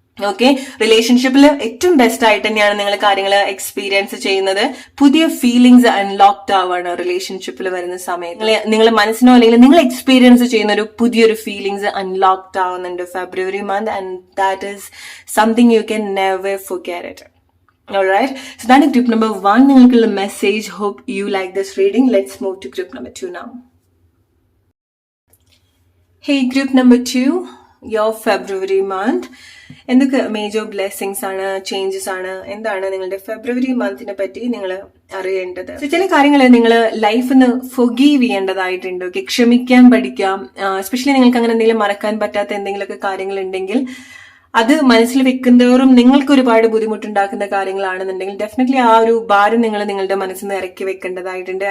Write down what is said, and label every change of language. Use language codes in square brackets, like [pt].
[ml] Okay, റിലേഷൻഷിപ്പിൽ ഏറ്റവും best ആയിട്ട് തന്നെയാണ് നിങ്ങൾ കാര്യങ്ങൾ എക്സ്പീരിയൻസ് ചെയ്യുന്നത്. പുതിയ ഫീലിംഗ്സ് അൺലോക്ഡ് ആവാണ് റിലേഷൻഷിപ്പിൽ വരുന്ന സമയത്ത്. നിങ്ങൾ മനസ്സിനോ അല്ലെങ്കിൽ നിങ്ങൾ എക്സ്പീരിയൻസ് ചെയ്യുന്ന ഒരു പുതിയൊരു ഫീലിംഗ്സ് അൺലോക്ഡ് ആവുന്നുണ്ട് February month. [en] And that is something you can never forget it. Alright, so that is group number 1. [ml] നിങ്ങൾക്കുള്ള message. [en] Hope you like this reading. Let's move to group number 2 now. Hey, group number 2, your February month. [ml] എന്തൊക്കെ major blessings ആണ്, changes ആണ്, എന്താണ് നിങ്ങളുടെ ഫെബ്രുവരി മന്തിനെ പറ്റി നിങ്ങൾ അറിയേണ്ടത്? ചില കാര്യങ്ങൾ നിങ്ങൾ ലൈഫിന്ന് ഫൊഗീവ് ചെയ്യേണ്ടതായിട്ടുണ്ട്. ഓക്കെ, ക്ഷമിക്കാൻ പഠിക്കാം. എസ്പെഷ്യലി നിങ്ങൾക്ക് അങ്ങനെ എന്തെങ്കിലും മറക്കാൻ പറ്റാത്ത എന്തെങ്കിലുമൊക്കെ കാര്യങ്ങൾ ഉണ്ടെങ്കിൽ അത് മനസ്സിൽ വെക്കുന്നതോറും നിങ്ങൾക്ക് ഒരുപാട് ബുദ്ധിമുട്ടുണ്ടാക്കുന്ന കാര്യങ്ങളാണെന്നുണ്ടെങ്കിൽ ഡെഫിനറ്റ്ലി ആ ഒരു ഭാരം നിങ്ങൾ നിങ്ങളുടെ മനസ്സിൽ നിന്ന് ഇറക്കി വെക്കേണ്ടതായിട്ടുണ്ട്.